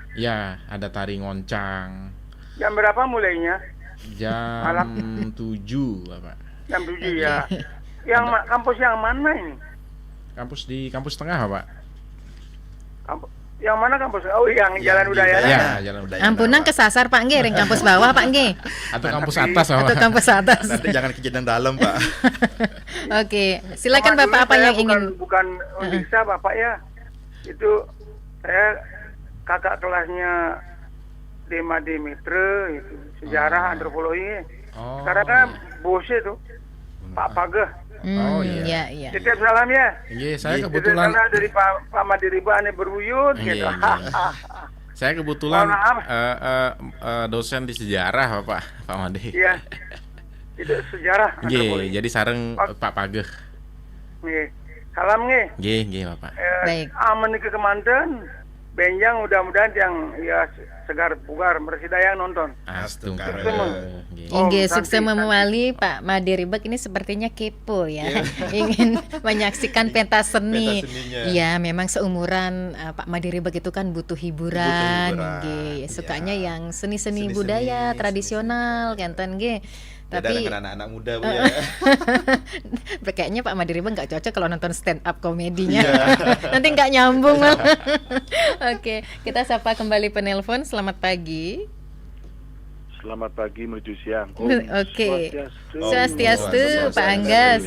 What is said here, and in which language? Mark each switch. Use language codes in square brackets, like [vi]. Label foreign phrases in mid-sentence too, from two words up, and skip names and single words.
[id] Ya, ada tari ngoncang Jam berapa mulainya? jam 7 Bapak. Jam 7 ya. Yang kampus yang mana ini? Kampus di kampus tengah Bapak. Yang mana kampus? Oh, yang Jalan Udayana. Ya, Jalan Udayana. Ampunan kesasar Pak nggih, ring kampus bawah Pak nggih. Atau kampus atas Bapak. Atau kampus atas. Nanti jangan kejadian dalam Pak. Oke, silakan Sama Bapak dulu apa saya yang ingin. bukan Undiksa Bapak ya. Itu saya kakak kelasnya Dema Demetre itu, sejarah antropologi. Sekarang kan bosnya tuh Pak Pageh. Oh iya. Iya. Titip salam ya. Iya, saya Titip kebetulan salam dari Pak Made Ribek [ban] ane berbuyut [id] Iya, gitu. iya. Saya kebetulan Mohon maaf. dosen di sejarah Bapak, Pak Made. Iya. Itu sejarah antropologi. Nggih, jadi sareng Pak Pageh. Nggih. Salam nggih. Nggih, Bapak. Baik. [ban] Aman ke kemanten. Benjang mudah-mudahan yang ya segar bugar mersidayang nonton. [id] Inggih sukses memawali Pak Made Ribek ini sepertinya kepo ya. Ingin menyaksikan pentas seni. Pentas seninya. Iya, memang seumuran Pak Made Ribek itu kan butuh hiburan. Nggih, sukanya yang seni-seni budaya tradisional [ban] kenten nggih. [id] Beda Tapi dengan anak-anak muda Bu ya. kayaknya Pak Made Ribek nggak cocok kalau nonton [en] stand up [id] komedinya. Iya. Nanti nggak nyambung. Oke, kita sapa kembali penelpon. Selamat pagi. Selamat pagi menuju siang. Oke. Swastiastu, Pak Anggas.